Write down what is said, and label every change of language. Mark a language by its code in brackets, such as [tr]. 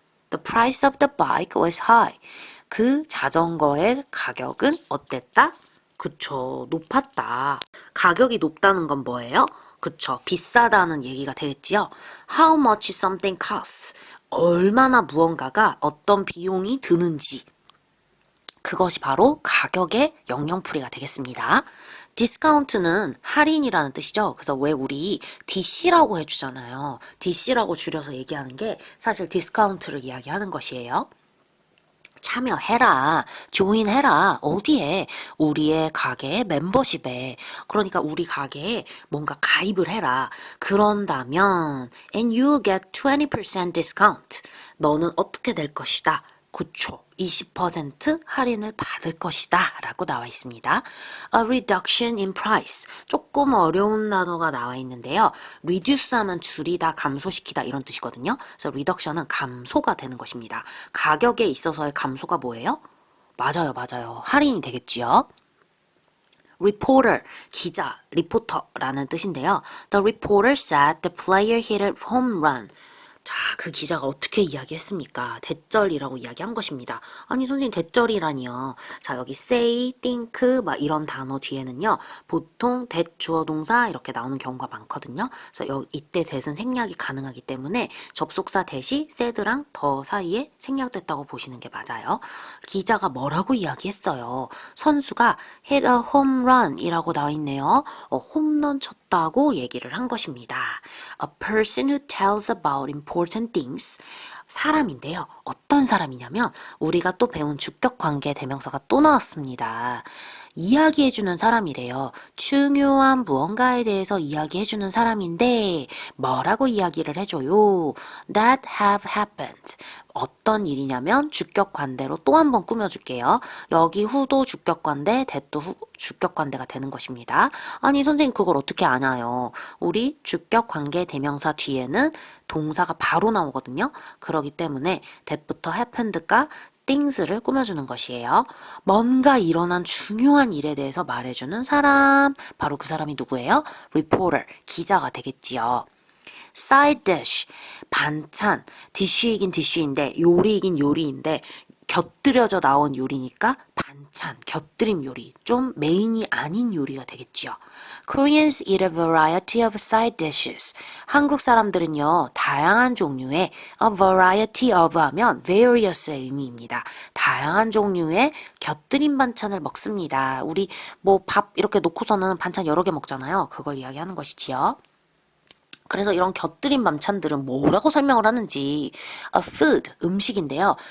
[en] The price of the bike was high. [ko] 그 자전거의 가격은 어땠다? 그쵸, 높았다. 가격이 높다는 건 뭐예요? 그쵸, 비싸다는 얘기가 되겠지요. How much something costs. 얼마나 무언가가 어떤 비용이 드는지. 그것이 바로 가격의 영영풀이가 되겠습니다. 디스카운트는 할인이라는 뜻이죠. 그래서 왜 우리 DC라고 해주잖아요. DC라고 줄여서 얘기하는 게 사실 디스카운트를 이야기하는 것이에요. 참여해라, 조인해라, 어디에? 우리의 가게의 멤버십에. 그러니까 우리 가게에 뭔가 가입을 해라. 그런다면 [en] and you get 20% discount. [ko] 너는 어떻게 될 것이다? 그쵸. 20% 할인을 받을 것이다 라고 나와 있습니다. [en] A reduction in price. [ko] 조금 어려운 단어가 나와 있는데요. reduce 하면 줄이다, 감소시키다 이런 뜻이거든요. 그래서 reduction은 감소가 되는 것입니다. 가격에 있어서의 감소가 뭐예요? 맞아요, 맞아요. 할인이 되겠지요. reporter, 기자, 리포터라는 뜻인데요. [en] The reporter said the player hit a home run. [ko] 자, 그 기자가 어떻게 이야기했습니까? 대절이라고 이야기한 것입니다. 아니, 선생님, 대절이라니요. 자, 여기 say, think, 막 이런 단어 뒤에는요, 보통 that 주어 동사 이렇게 나오는 경우가 많거든요. 그래서 이때 that은 생략이 가능하기 때문에 접속사 that이 said랑 더 사이에 생략됐다고 보시는 게 맞아요. 기자가 뭐라고 이야기했어요? 선수가 [en] hit a home run [ko] 이라고 나와 있네요. 홈런 쳤다고 얘기를 한 것입니다. [en] A person who tells about important things. [ko] 사람인데요. 어떤 사람이냐면 우리가 또 배운 주격관계 대명사가 또 나왔습니다. 이야기해주는 사람이래요. 중요한 무언가에 대해서 이야기해주는 사람인데 뭐라고 이야기를 해줘요? [en] That have happened. [ko] 어떤 일이냐면 주격관대로 또 한 번 꾸며줄게요. 여기 who도 주격관대, that도 주격관대가 되는 것입니다. 아니 선생님 그걸 어떻게 아나요? 우리 주격관계 대명사 뒤에는 동사가 바로 나오거든요. 그렇기 때문에 that부터 happened가 things를 꾸며주는 것이에요. 뭔가 일어난 중요한 일에 대해서 말해주는 사람, 바로 그 사람이 누구예요? reporter, 기자가 되겠지요. side dish, 반찬, 디쉬이긴 디쉬인데 요리이긴 요리인데 곁들여져 나온 요리니까 반찬, 곁들임 요리, 좀 메인이 아닌 요리가 되겠죠. [en] Koreans eat a variety of side dishes. [ko] 한국 사람들은요, 다양한 종류의 a variety of 하면 various의 의미입니다. 다양한 종류의 곁들임 반찬을 먹습니다. 우리 뭐 밥 이렇게 놓고서는 반찬 여러 개 먹잖아요. 그걸 이야기하는 것이지요. 그래서 이런 곁들임 반찬들은 뭐라고 설명을 하는지 a food, 음식인데요.